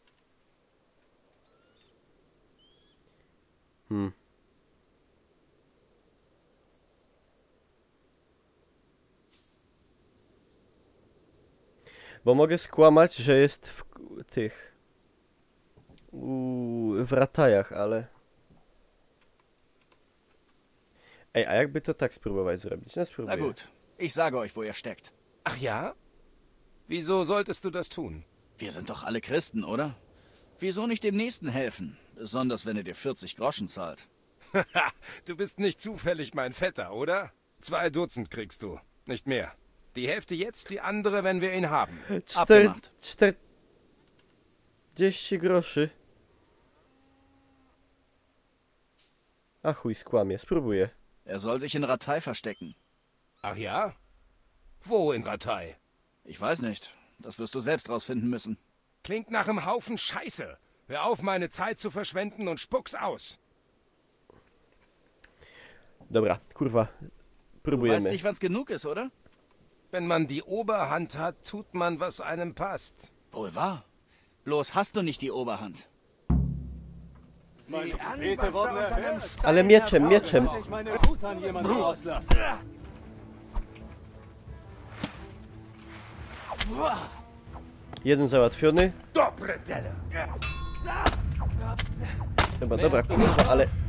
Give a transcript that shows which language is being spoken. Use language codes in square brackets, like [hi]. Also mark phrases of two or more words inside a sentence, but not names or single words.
[pl] Bo mogę skłamać, że jest w tych... w Ratajach, ale... Ej, a jakby to tak spróbować zrobić? No spróbuję. [de] Na gut, ich sage euch, wo ihr steckt. Ach ja? Wieso solltest du das tun? Wir sind doch alle Christen, oder? Wieso nicht dem Nächsten helfen? Besonders, wenn er dir 40 Groschen zahlt. Du bist nicht zufällig mein Vetter, oder? 2 Dutzend kriegst du, nicht mehr. Die Hälfte jetzt, die andere, wenn wir ihn haben. Abgemacht. [pl] 40 groszy. A chuj, skłamie. Spróbuję. [de] Er soll sich in Ratai verstecken. Ach ja? Wo in Ratai? Ich weiß nicht. Das wirst du selbst rausfinden müssen. Klingt nach einem Haufen Scheiße. Hör auf, meine Zeit zu verschwenden und spuck's aus. [pl] Dobra, kurwa. Próbujemy. [de] Du weißt nicht, wann's genug ist, oder? Wenn man die Oberhand hat, tut man, was einem passt. Wohl wahr. Bloß hast du nicht die Oberhand. [pl] Ale mieczem, mieczem. Jeden załatwiony. Dobra, dobra, kurwa, ale...